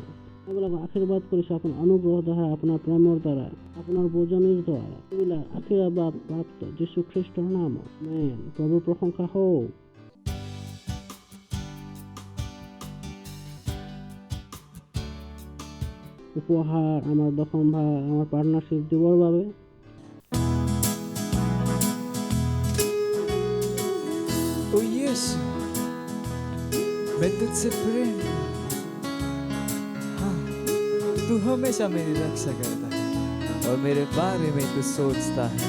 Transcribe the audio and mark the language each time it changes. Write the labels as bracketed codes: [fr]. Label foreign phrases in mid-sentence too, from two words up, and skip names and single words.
[as] এইবিলাকক আশীৰ্বাদ কৰিছোঁ আপোনাৰ অনুগ্ৰহ দ্বাৰা, আপোনাৰ প্ৰেমৰ দ্বাৰা, আপোনাৰ বুজনিৰ দ্বাৰা। এইবিলাক আশীৰ্বাদ প্ৰাপ্ত যীশুখ্ৰীষ্টৰ নামত। আমেন। প্ৰভুৰ প্ৰশংসা হওক। উপহাৰ আমাৰ দশম ভাগ আমাৰ পাৰ্টনাৰশ্বিপ দিবৰ বাবে। [hi] ओ यीशु, मैं तुझसे प्रेम हाँ, तू हमेशा मेरी रक्षा करता है और मेरे बारे में तू सोचता है।